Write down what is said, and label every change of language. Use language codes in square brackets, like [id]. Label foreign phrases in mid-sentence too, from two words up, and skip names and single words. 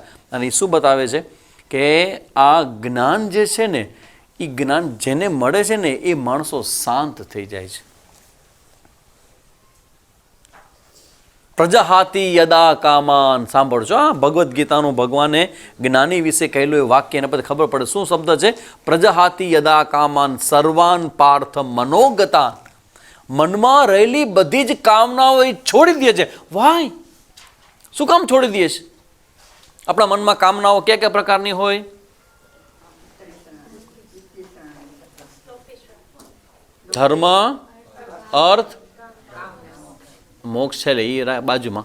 [gu] અને એ શું બતાવે છે કે આ જ્ઞાન જે છે ને એ જ્ઞાન જેને મળે છે ને એ માણસો શાંત થઈ જાય છે. [sa] प्रजहाति यदा कामान्. [gu] સાંભળજો હા, ભગવદ્ ગીતાનું ભગવાને જ્ઞાની વિશે કહેલું એ વાક્ય એના પછી ખબર પડે શું શબ્દ છે. [sa] प्रजहाति यदा कामान् सर्वान् पार्थ मनोगतान्. [gu] મનમાં રહેલી બધી જ કામનાઓ એ છોડી દે છે. વાય શું કામ છોડી દે છે? આપણા મનમાં કામનાઓ કયા કયા પ્રકારની હોય? ધર્મ, અર્થ, મોક્ષ છે એ બાજુમાં.